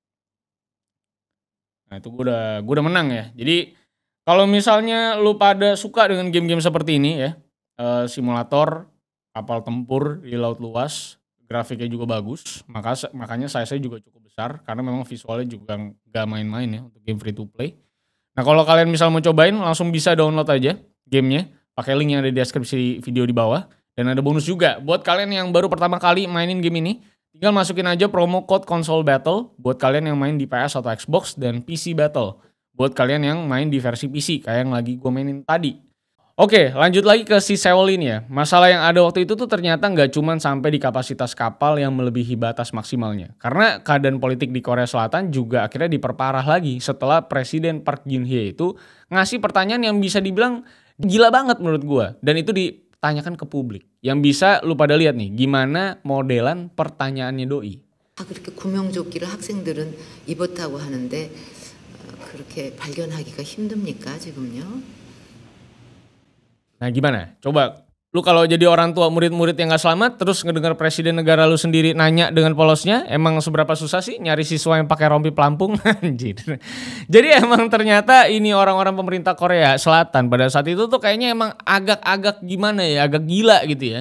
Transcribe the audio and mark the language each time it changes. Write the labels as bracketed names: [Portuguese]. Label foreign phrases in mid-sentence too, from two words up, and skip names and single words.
[Indonesian] Nah itu gue udah menang ya. Jadi kalau misalnya lu pada suka dengan game-game seperti ini ya, simulator kapal tempur di laut luas, grafiknya juga bagus, makanya size-nya juga cukup besar karena memang visualnya juga nggak main-main ya untuk game [English] free to play. [Indonesian] Nah kalau kalian misal mau cobain, langsung bisa download aja gamenya, pakai link yang ada di deskripsi video di bawah. Dan ada bonus juga buat kalian yang baru pertama kali mainin game ini, tinggal masukin aja [English] promo code [Indonesian] Console Battle buat kalian yang main di PS atau Xbox, dan PC Battle buat kalian yang main di versi PC kayak yang lagi gue mainin tadi. Oke, lanjut lagi ke si Seoul ini ya. Masalah yang ada waktu itu tuh ternyata nggak cuman sampai di kapasitas kapal yang melebihi batas maksimalnya. Karena keadaan politik di Korea Selatan juga akhirnya diperparah lagi setelah Presiden Park Geun-hye itu ngasih pertanyaan yang bisa dibilang gila banget menurut gue. Dan itu ditanyakan ke publik. Yang bisa lu pada lihat nih, gimana modelan pertanyaannya Doi. [Korean] 그렇게 구명조끼를 학생들은 입었다고 하는데 그렇게 발견하기가 힘듭니까 지금요? [Indonesian] Nah gimana? Coba lu kalau jadi orang tua murid-murid yang gak selamat terus ngedengar presiden negara lu sendiri nanya dengan polosnya, emang seberapa susah sih nyari siswa yang pakai rompi pelampung? Anjir. Jadi emang ternyata ini orang-orang pemerintah Korea Selatan pada saat itu tuh kayaknya emang agak-agak gimana ya, agak gila gitu ya.